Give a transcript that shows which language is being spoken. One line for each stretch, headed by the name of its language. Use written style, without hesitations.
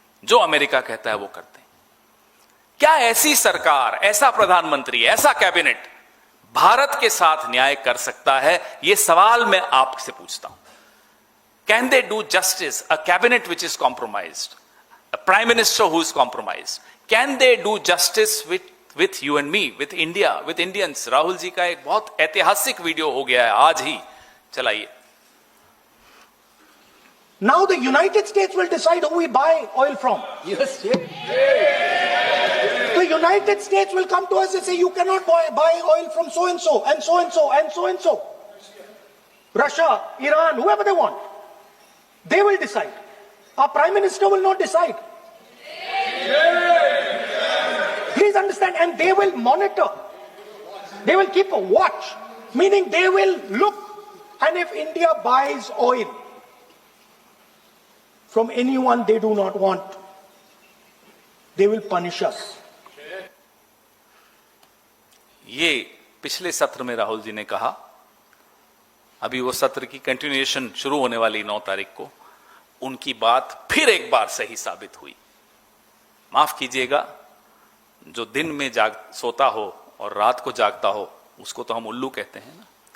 Hindi: जो अमेरिका कहता है वो करते हैं। क्या ऐसी सरकार, ऐसा प्रधानमंत्री, ऐसा कैबिनेट भारत के साथ न्याय कर सकता है? यह सवाल मैं आपसे पूछता हूं।
English: Can they do justice a cabinet which is compromised, a prime minister who is compromised? Can they do justice with you and me, with India, with Indians?
Hindi: Rahul ji का एक बहुत ऐतिहासिक वीडियो हो गया है, आज ही चलाइए।
English: Now the United States will decide who we buy oil from. Yes, yes. The United States will come to us and say, you cannot buy oil from so and so and so and so and so and so. Russia, Iran, whoever they want. They will decide. Our Prime Minister will not decide. Please understand, and they will monitor. They will keep a watch, meaning they will look, and if India buys oil from anyone they do not want, they will punish us.
Hindi: ये पिछले सत्र में राहुल जी ने कहा, अभी वो सत्र की कंटिन्यूएशन शुरू होने वाली 9 तारीख को, उनकी बात फिर एक बार सही साबित हुई। माफ कीजिएगा, जो दिन में सोता हो और रात को जागता हो उसको तो हम उल्लू कहते हैं ना।